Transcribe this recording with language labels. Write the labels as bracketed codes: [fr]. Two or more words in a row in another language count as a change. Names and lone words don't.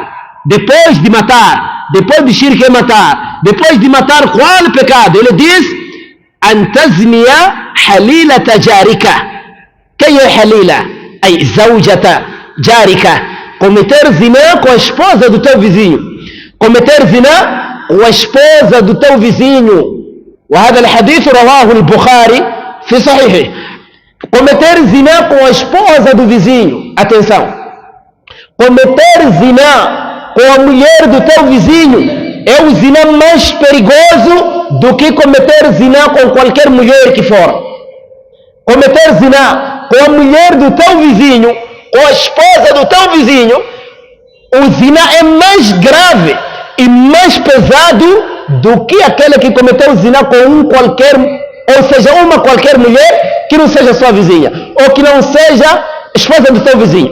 [pt] Depois de matar, depois de shirk é matar, depois de matar qual pecado? Ele diz: [ar] "أن تزني حليلة جارك". [pt] Quem é halila? Ai, [ar] زوجة جارك. [pt] Cometer zina com a esposa do teu vizinho. Cometer zina com a esposa do teu vizinho. [ar] وهذا الحديث رواه البخاري في صحيحه. [pt] Cometer zina com a esposa do vizinho. Atenção. Cometer zina com a mulher do teu vizinho é o zina mais perigoso do que cometer zina com qualquer mulher que for. Cometer zina com a mulher do teu vizinho, com a esposa do teu vizinho, o zina é mais grave e mais pesado do que aquele que cometeu zina com ou seja, uma qualquer mulher que não seja sua vizinha, ou que não seja esposa do teu vizinho.